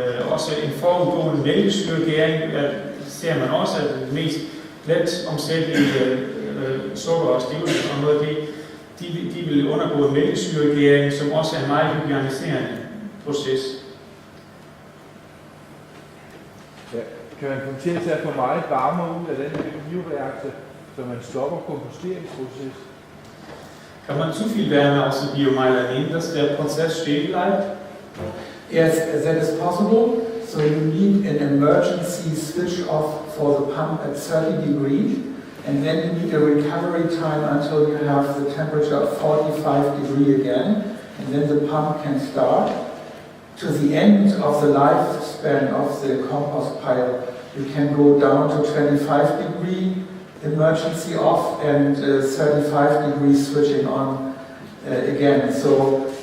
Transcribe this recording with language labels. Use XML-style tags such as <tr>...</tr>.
<da>Også en forudgående mælkesyregæring ser man også, at det mest let omsættelige sukker og stivelse og noget af det, de vil undergå en mælkesyregæring, som også er en meget hygieniserende proces. Ja, kan man komme til at tage for meget varme ud af den bioreaktor, så man stopper komposteringsproces?</da> <de>Kann man zu viel Wärme aus dem Biomeiler nehmen, dass der Prozess stehen bleibt?</de> <en>Yes, that is possible. So you need an emergency switch off for the pump at 30 degrees, and then you need a recovery time until you have the temperature of 45 degrees again, and then the pump can start. To the end of the lifespan of the compost pile, you can go down to 25 degrees emergency off and 35 degrees switching on again. So</en>